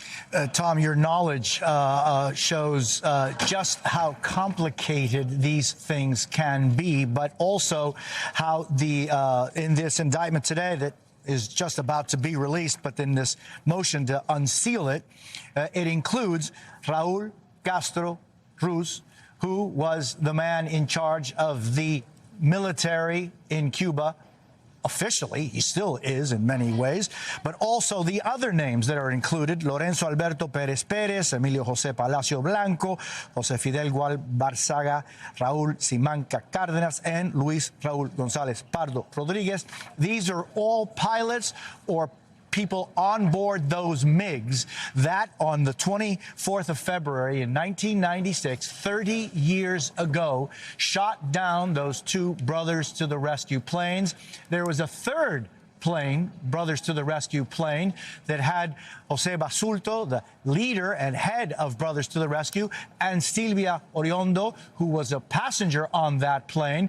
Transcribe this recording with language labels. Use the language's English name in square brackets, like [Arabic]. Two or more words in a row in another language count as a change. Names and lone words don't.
[English] Tom, your knowledge shows just how complicated these things can be, but also how in this indictment today that is just about to be released, but in this motion to unseal it, it includes Raúl Castro Ruz, who was the man in charge of the military in Cuba. Officially, he still is in many ways, but also the other names that are included: Lorenzo Alberto Pérez Pérez, Emilio José Palacio Blanco, José Fidel Gual Barzaga, Raúl Simanca Cárdenas, and Luis Raúl González Pardo Rodríguez. These are all pilots or people on board those MiGs that on the 24th of February in 1996, 30 years ago, shot down those two Brothers to the Rescue planes. There was a third plane, Brothers to the Rescue plane, that had Jose Basulto, the leader and head of Brothers to the Rescue, and Silvia Oriondo, who was a passenger on that plane.